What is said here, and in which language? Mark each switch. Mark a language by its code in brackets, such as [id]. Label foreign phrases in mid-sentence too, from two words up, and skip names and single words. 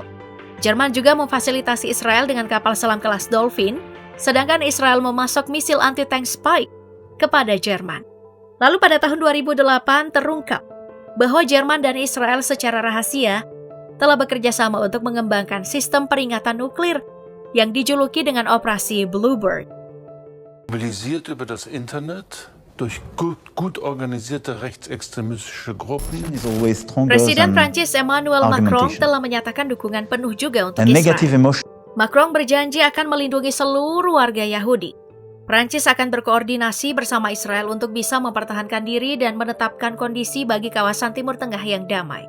[id] Jerman juga memfasilitasi Israel dengan kapal selam kelas Dolphin, sedangkan Israel memasok misil anti-tank Spike kepada Jerman. Lalu pada tahun 2008 terungkap bahwa Jerman dan Israel secara rahasia telah bekerja sama untuk mengembangkan sistem peringatan nuklir yang dijuluki dengan Operasi Bluebird. [de] Mobilisiert über das Internet durch gut organisierte rechtsextremistische Gruppen. [id] Presiden Prancis Emmanuel Macron telah menyatakan dukungan penuh juga untuk Israel. Macron berjanji akan melindungi seluruh warga Yahudi. Prancis akan berkoordinasi bersama Israel untuk bisa mempertahankan diri dan menetapkan kondisi bagi kawasan Timur Tengah yang damai.